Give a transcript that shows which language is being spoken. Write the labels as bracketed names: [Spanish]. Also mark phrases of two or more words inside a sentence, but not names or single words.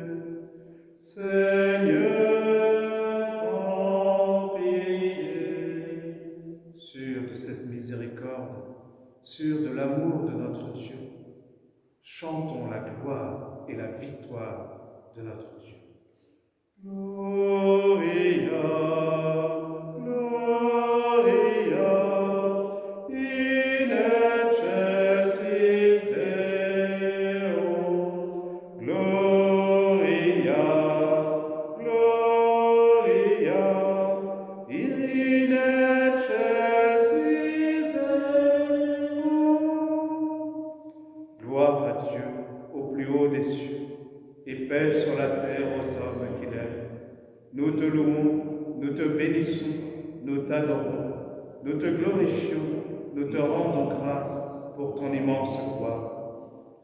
[French] Seigneur, prends pitié. Sûr de cette miséricorde, sûr de l'amour de notre Dieu, chantons la gloire et la victoire de notre Dieu. [Latin] Gloria, Gloria, in excelsis Deo. Gloria, Gloria, in excelsis Deo. [French] Gloire à Dieu au plus haut des cieux et paix sur la terre aux hommes qu'il aime. Nous te louons, nous te bénissons, nous t'adorons, nous te glorifions, nous te rendons grâce pour ton immense gloire.